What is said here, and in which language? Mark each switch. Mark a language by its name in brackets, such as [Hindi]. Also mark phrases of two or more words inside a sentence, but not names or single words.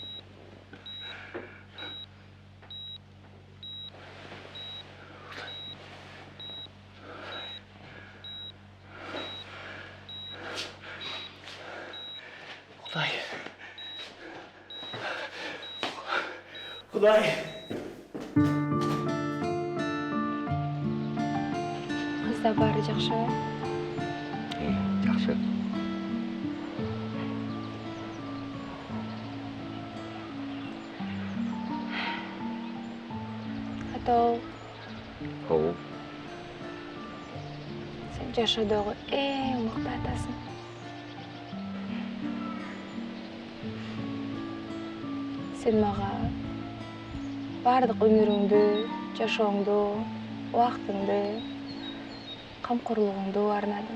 [Kyrgyz] Kudai. Kudai. баары жакшыбы? Жакшы. Атау, Оу. сен жашоодогу эң мыкты атасың. Сен мага бардык өмүрүңдү, жашооңду, убактыңды, камкорлугуңду арнадың.